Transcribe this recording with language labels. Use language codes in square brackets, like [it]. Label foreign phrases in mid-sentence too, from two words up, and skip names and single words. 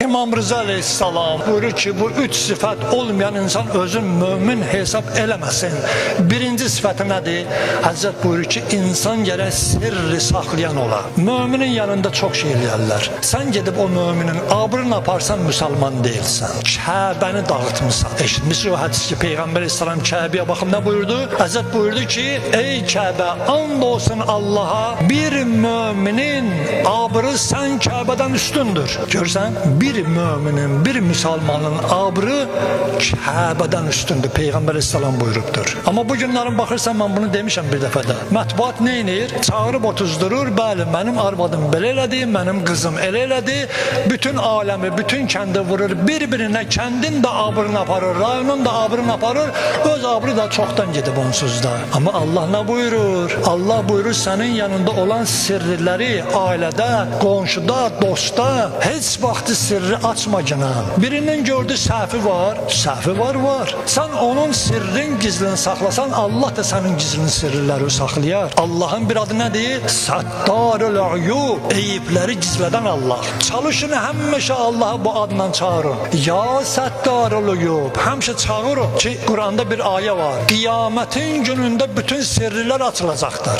[az] İmam Rıza Aleyhisselam buyurur ki bu üç sıfat olmayan insan özün mümin hesap eləməsin. Birinci sıfatı nədir? Həzrət buyurur ki insan gərək sirri saxlayan ola. Müminin yanında çok şey eləyərlər. Sen gedib o müminin abrını aparsan müsəlman değilsən. Kəbəni dağıtmışsan. Eşitmişsiniz o hədis ki Peyğəmbər Aleyhisselam Kəbəyə baxıb nə buyurdu? Həzrət buyurdu ki ey Kəbə and olsun Allah'a bir müminin abrı sen Kəbədən üstündür. Görsən bir müminin bir müsəlmanın abrı Kəbədən üstündür. Peyğəmbər Aleyhisselam buyurubdur. Ama bu günlərin baxırsan ben bunu demişəm bir dəfədə. Mətbuat ne edir? Çağırıb otuzdurur. Bəli mənim arvadım belə elədi, mənim kızım elə elədi. Bütün alemi, bütün kendi vurur. Birbirine kendin de abrını aparır, rayonun da abrını aparır. [tr] Öz abrı da çoktan gidip onsuz da. Ama Allah ne buyurur? Allah buyurur senin yanında olan sirrileri ailede, [az] qonşuda, dostda heç vaxtı sirri açma günah. Birinin gördü səhvi var, səhvi var. Sen onun sirrin gizlini saxlasan Allah da senin gizlini sirrileri saxlayar. Allah'ın bir adı nedir? [ar] Sattarul uyub. [tr] Eyibleri gizleden [az] Allah. Çalışın həmişə Allah'ı bu adından çağırın. [ar] Ya Sattarul uyub. [tr] Həmişə çağırın ki Kur'an'da bir ayet var. Kıyametin gününde bütün sirriler açılacaklar.